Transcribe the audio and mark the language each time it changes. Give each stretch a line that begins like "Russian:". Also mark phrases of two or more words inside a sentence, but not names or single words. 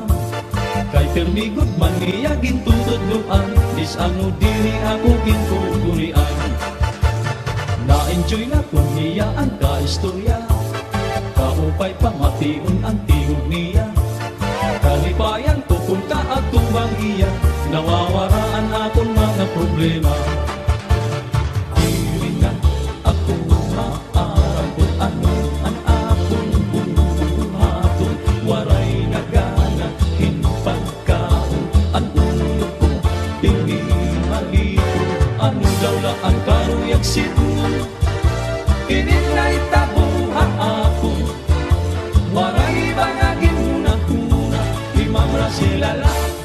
Waray: Kay permigod man niya gintutudluan, disano diri ako gintuturian. Na-enjoy na ko niya ang kaistorya, kaupay pamation ang tingog niya. Kalipayan ko kung kaatubang iya, nawawaraan akong mga problema. Dili na ako maaram kung ano ang akong buhaton, waray nagana hinpagkaon. Ang ulo ko,
Filipino: hindi malito,
Waray: ano daw la ang karuyag sito. Ininay tabuha ako, waray bangagin muna-kuna, imamra sila lang.